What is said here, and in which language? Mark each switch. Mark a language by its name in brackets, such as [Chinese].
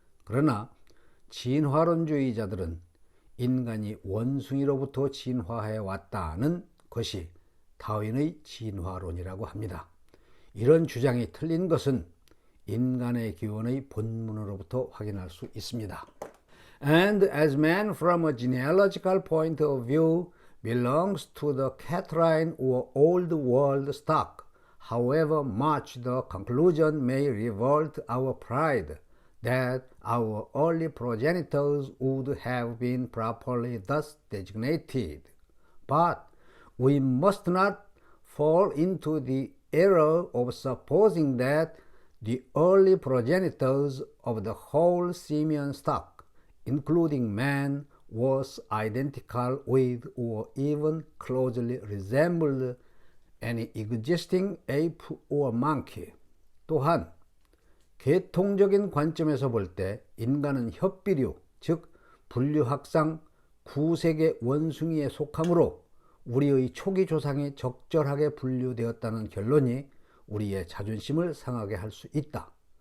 [Korean] 그러나 진화론주의자들은 인간이 원숭이로부터 진화해 왔다는 것이 다윈의 진화론이라고 합니다. 이런 주장이 틀린 것은 인간의 기원의 본문으로부터 확인할 수 있습니다. [English] And as man from a genealogical point of view belongs to the Catarrhine or Old World stock, however much the conclusion may revolt our pride that our early progenitors would have been properly thus designated. But we must not fall into the error of supposing that the early progenitors of the whole simian stock, including man, was identical with or even closely resembled any existing ape or monkey. [Korean] 또한 계통적인 관점에서 볼 때 인간은 협비류, 즉 분류학상 9세계 원숭이에 속하므로 우리의 초기 조상이 적절하게 분류되었다는 결론이 우리의 자존심을 상하게 할 수 있다.